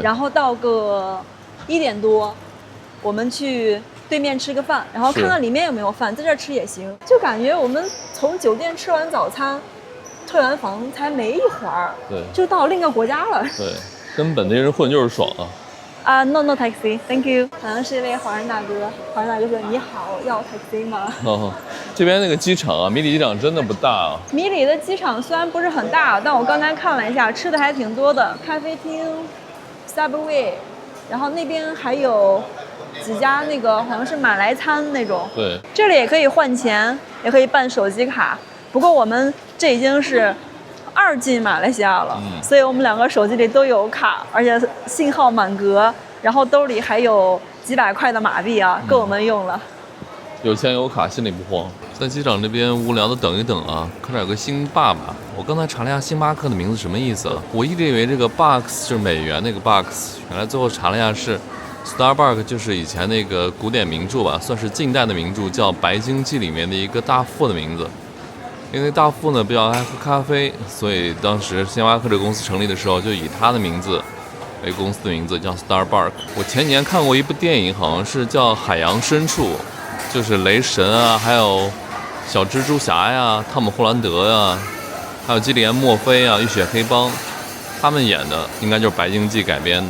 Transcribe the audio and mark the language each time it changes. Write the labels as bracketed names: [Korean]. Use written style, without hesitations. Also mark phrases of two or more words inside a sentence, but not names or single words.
[Chinese] 然後到個1點多，我們去對面吃個飯，然後看看裡面有沒有飯，在這兒吃也行。就感覺我們從酒店吃完早餐，退完房才沒一會兒，對，就到另一個國家了。對，跟本地人混就是爽啊。 [English] No taxi，thank you。 [Chinese] 好像是一位華人大哥，華人大哥說：“你好，要 taxi 嗎？” 這邊那個機場啊，米里機場真的不大啊。米里的機場雖然不是很大，但我剛才看了一下，吃的還挺多的，咖啡廳、Subway，然後那邊還有幾家那個好像是馬來餐那種。對，這裡也可以換錢，也可以辦手機卡。不過我們這已經是2進馬來西亞了，所以我們2個手機裡都有卡，而且信號滿格，然後兜裡還有幾百塊的馬幣啊，夠我們用了。有錢有卡，心裡不慌。在機場這邊無聊的等一等啊，看這有個星爸爸。我剛才查了一下星巴克的名字什麼意思啊？我一直以為這個 Bucks 就是美元那個 Bucks， 原來最後查了一下是 Starbucks， 就是以前那個古典名著吧，算是近代的名著，叫《白鯨記》裡面的一個大副的名字。因為大副呢比較愛喝咖啡，所以當時星巴克這個公司成立的時候，就以他的名字為公司的名字，叫 Starbucks。我前幾年看過一部電影，好像是叫《海洋深處》，就是雷神啊，還有小蜘蛛俠呀、湯姆·霍蘭德呀，還有基里安·墨菲啊，《浴血黑幫》，他們演的應該就是《白鯨記》改編的。